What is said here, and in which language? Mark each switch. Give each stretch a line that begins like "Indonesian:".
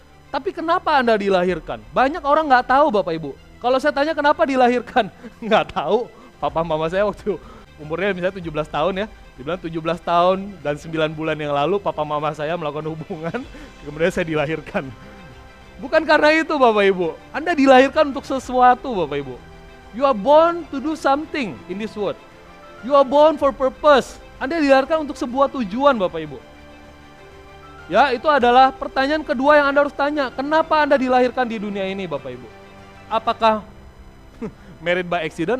Indonesian: Tapi kenapa Anda dilahirkan? Banyak orang nggak tahu, Bapak Ibu. Kalau saya tanya kenapa dilahirkan, nggak tahu. Papa mama saya waktu umurnya misalnya 17 tahun ya, dibilang 17 tahun dan 9 bulan yang lalu papa mama saya melakukan hubungan, kemudian saya dilahirkan. Bukan karena itu, Bapak Ibu. Anda dilahirkan untuk sesuatu, Bapak Ibu.
English: You are born to do something in this world. You are born for purpose.
Indonesian: Anda dilahirkan untuk sebuah tujuan, Bapak Ibu. Ya, itu adalah pertanyaan kedua yang Anda harus tanya. Kenapa Anda dilahirkan di dunia ini, Bapak Ibu? Apakah
English: married by accident?